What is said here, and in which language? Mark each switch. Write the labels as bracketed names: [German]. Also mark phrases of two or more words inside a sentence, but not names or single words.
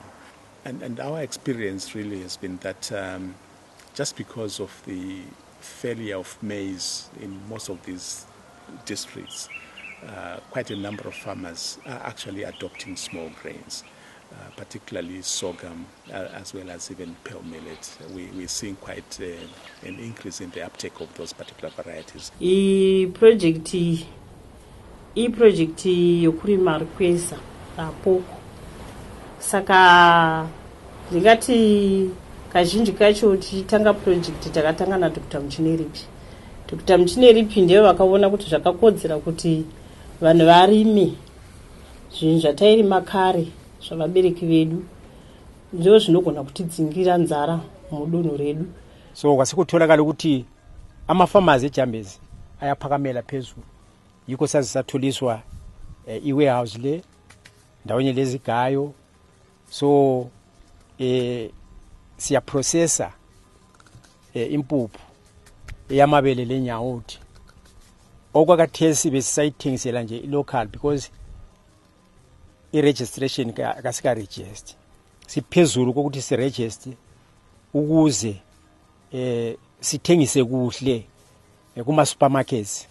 [English] And our experience really has been that just because of the failure of maize in most of these districts, quite a number of farmers are actually adopting small grains, particularly sorghum, as well as even pearl millet. We're seeing quite an increase in the uptake of those particular varieties. [Shona] Project yokurima rekwesa rapoko saka ndingati kazhinji kacho tichitanga project takatanga naDr. Muchineripi. Dr. Muchineripi ndiye vakaona kuti zvakakodzera kuti vanhu varime zvinhu zvatairima kare zvavabereki vedu ndizvo zvinogona kutidzingira nzara mudunhu redu. [North Ndebele] So kwasikutholakala ukuthi amafamazi ejambezi ayaphakamela phezulu yikho sazisathuliswa i-warehouse le ndawonye lezigayo. So siyaprocessa impuphu eyamabele lenyawuthi okwakathesi besisayithengisela nje [English] local because [North Ndebele] i-registration kasika-register siphezulu kokuthi si-register ukuze sithengise kuhle kuma-supermarkets.